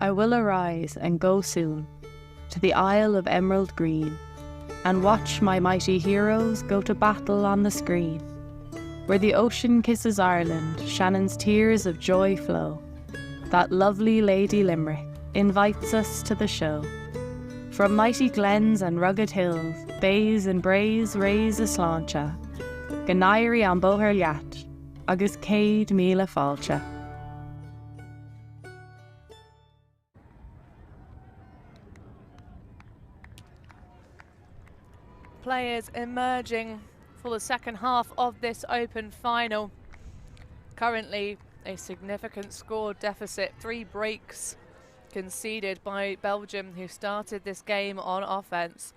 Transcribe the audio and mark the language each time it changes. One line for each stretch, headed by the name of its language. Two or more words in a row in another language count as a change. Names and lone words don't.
English: I will arise and go soon to the Isle of Emerald Green, and watch my mighty heroes go to battle on the screen. Where the ocean kisses Ireland, Shannon's tears of joy flow. That lovely Lady Limerick invites us to the show. From mighty glens and rugged hills, bays and braes raise a sláinte.
Irish: Ganairi an bóthar leat, agus céad míle fáilte.
English: Players emerging for the second half of this Open final. Currently a significant score deficit, 3 breaks conceded by Belgium, who started this game on offense.